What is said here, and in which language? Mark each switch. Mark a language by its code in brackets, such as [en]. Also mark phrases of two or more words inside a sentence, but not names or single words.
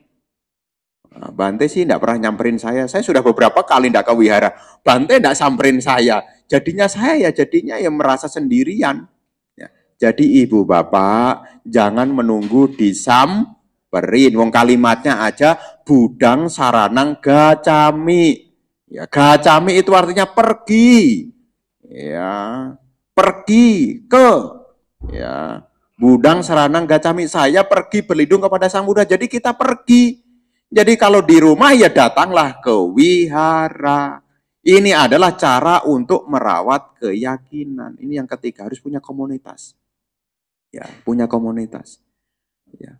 [id] Nah, Bante sih tidak pernah nyamperin saya. Saya sudah beberapa kali tidak ke wihara. Bante tidak samperin saya. Jadinya saya ya merasa sendirian. Ya. Jadi ibu bapak jangan menunggu disamperin. Wong kalimatnya aja [pi] budang saranang gacami. [id] Ya, gacami itu artinya pergi. Ya, pergi ke ya, [pi] budang saranang gacami, [id] saya pergi berlindung kepada Sang Buddha. Jadi kita pergi. Jadi kalau di rumah ya datanglah ke wihara. Ini adalah cara untuk merawat keyakinan. Ini yang ketiga, harus punya komunitas. Ya, punya komunitas. Ya.